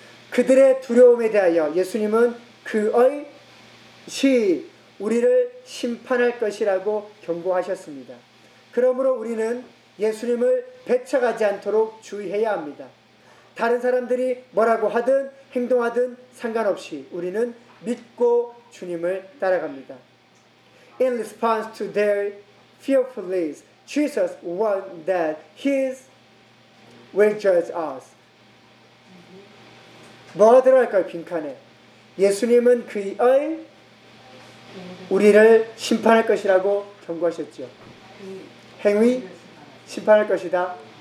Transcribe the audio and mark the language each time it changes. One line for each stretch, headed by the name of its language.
Korean: 그들의 두려움에 대하여 예수님은 그의 시 우리를 심판할 것이라고 경고하셨습니다. 그러므로 우리는 예수님을 배척하지 않도록 주의해야 합니다. 다른 사람들이 뭐라고 하든 행동하든 상관없이 우리는 믿고 주님을 따라갑니다.
English: In response to their fearfulness, Jesus warned that His will judge us.
Korean: 뭐라들 할까요? 빈칸에 예수님은 그의 우리를 심판할 것이라고 경고하셨죠. 행위 심판할 것이다.